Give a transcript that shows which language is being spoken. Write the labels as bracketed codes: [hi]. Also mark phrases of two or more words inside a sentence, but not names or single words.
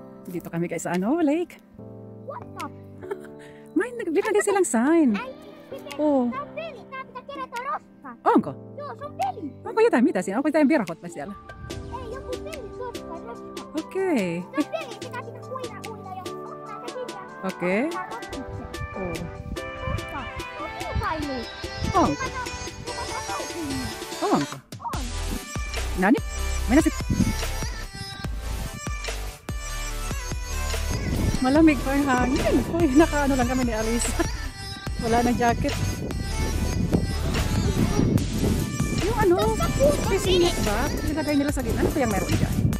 [tl] Dito kami guys sa ano, lake. [en] What the? [tl] May naglagay silang sign. [fi] Oh. Onko. Onko jotain, mitä siinä? Onko jotain verhot siellä? Okei. Okei. Oh. Onko? Onko? Nani? Mennä sit. [tl] Malamig pa yung hangin. Uy, nakaano lang kami ni Alisa. Wala na jacket. Yung ano, sisingit ba? Nilagay nila sa gitna. Ano pa yung meron dyan?